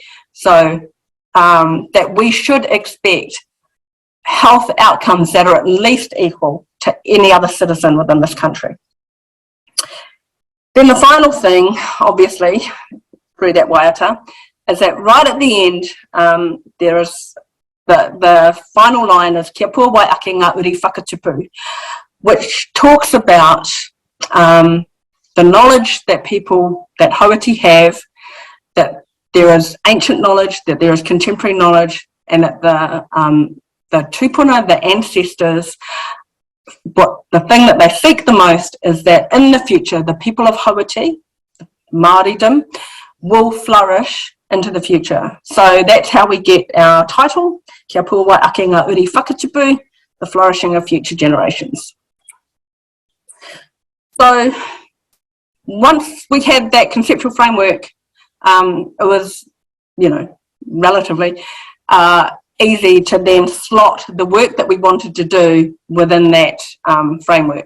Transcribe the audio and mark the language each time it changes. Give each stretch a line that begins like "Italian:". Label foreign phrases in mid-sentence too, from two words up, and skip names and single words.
English: So that we should expect health outcomes that are at least equal to any other citizen within this country. Then the final thing, obviously, through that waiata, is that right at the end, there is the final
Māori: line is kia puawai ake ngā uri whakatupu,
English: which talks about the knowledge that people, that Hauiti have, that there is ancient knowledge, that there is contemporary knowledge, and that the tupuna, the ancestors, the thing that they seek the most is that in the future, the people of Hauiti, Māoridom, will flourish into the future. So that's how we get our title,
Māori: Kia puawai ake ngā uri whakatupu,
English: the flourishing of future generations. So once we had that conceptual framework, it was, relatively easy to then slot the work that we wanted to do within that framework.